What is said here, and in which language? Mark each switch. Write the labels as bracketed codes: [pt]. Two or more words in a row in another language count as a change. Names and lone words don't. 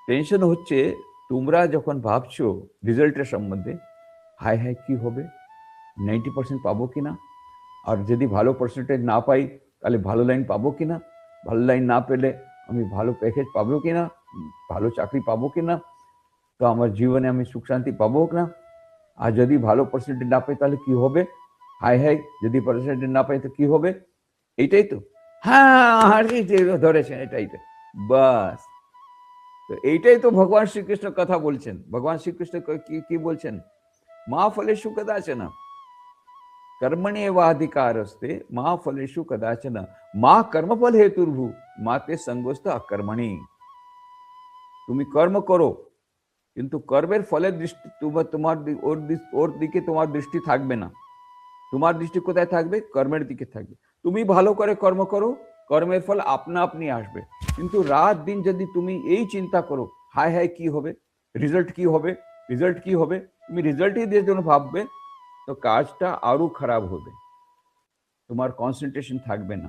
[bn] টেনশন হচ্ছে তোমরা যখন ভাবছো রেজাল্টের সম্বন্ধে, হায় হায় কি হবে, 90% পাবো কিনা, আর যদি ভালো পার্সেন্টেজ না পাই তাহলে ভালো লাইন পাবো কিনা, ভালো লাইন না পেলে আমি ভালো প্যাকেজ পাবো কিনা, ভালো চাকরি পাবো কিনা, তো আমার জীবনে আমি সুখ শান্তি পাবো না, আর যদি ভালো পার্সেন্টেজ না পাই তাহলে কি হবে, হায় হায় যদি পার্সেন্টেজ না পাই তো কি হবে, এইটাই তো। হ্যাঁ ধরেছেন, এটাই তো, বাস। তো এইটাই তো ভগবান শ্রীকৃষ্ণ কথা বলছেন। ভগবান শ্রীকৃষ্ণ কি বলছেন, [sa] মা ফলেষু কদাচন कर्मण्येवाधिकारस्ते मा फलेषु कदाचन मा कर्मफल हेतुर्भु माते संगोस्त अकर्मणि। [bn] তুমি কর্ম করো, কিন্তু কর্মের ফলের দৃষ্টি তোমার ওর দিকে তোমার দৃষ্টি থাকবে না। তোমার দৃষ্টি কোথায় থাকবে, কর্মের দিকে থাকবে। তুমি ভালো করে কর্ম করো, কর্মের ফল আপনা আপনি আসবে। কিন্তু রাত দিন যদি তুমি এই চিন্তা করো হায় হায় কি হবে, রেজাল্ট কি হবে, রেজাল্ট কি হবে, তুমি রেজাল্টই দিয়ে জন্য ভাববে, তো কাজটা আরো খারাপ হবে, তোমার কনসেন্ট্রেশন থাকবে না।